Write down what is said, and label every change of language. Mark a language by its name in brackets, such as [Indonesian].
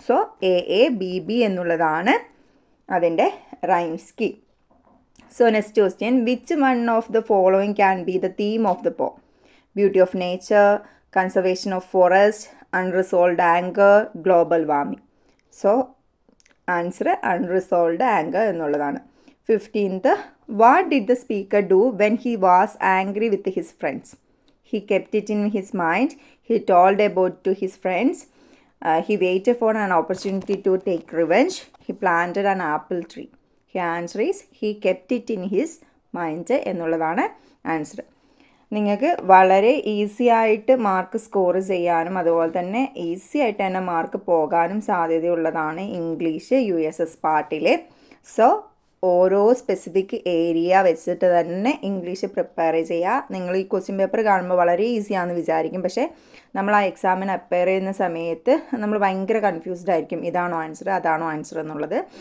[Malayalam] So A B B എന്നുള്ളതാണ് അതിൻ്റെ rhyme scheme. [English] So next question, which one of the following can be the theme of the poem? Beauty of nature, conservation of forest, unresolved anger, global warming. So answer unresolved anger [Malayalam] എന്നുള്ളതാണ്. [English] 15th, what did the speaker do when he was angry with his friends? He kept it in his mind. He told about to his friends. He waited for an opportunity to take revenge. He planted an apple tree. His answer is he kept it in his mind [Malayalam] എന്നുള്ളതാണ് answer. നിങ്ങൾക്ക് വളരെ easy ആയിട്ട് mark score ചെയ്യാനും അതുപോലെ തന്നെ easy ആയിട്ട് തന്നെ mark പോകാനും സാധ്യതയുള്ളതാണ് ഇംഗ്ലീഷ് USS പാർട്ടിൽ. സോ ഓരോ സ്പെസിഫിക് ഏരിയ വെച്ചിട്ട് തന്നെ ഇംഗ്ലീഷ് പ്രിപ്പയർ ചെയ്യുക. നിങ്ങൾ ഈ ക്വസ്റ്റ്യൻ പേപ്പർ കാണുമ്പോൾ വളരെ ഈസിയാണെന്ന് വിചാരിക്കും, പക്ഷേ നമ്മൾ ആ എക്സാമിന് അപ്പയർ ചെയ്യുന്ന സമയത്ത് നമ്മൾ ഭയങ്കര കൺഫ്യൂസ്ഡ് ആയിരിക്കും, ഇതാണോ ആൻസർ അതാണോ ആൻസർ എന്നുള്ളത്.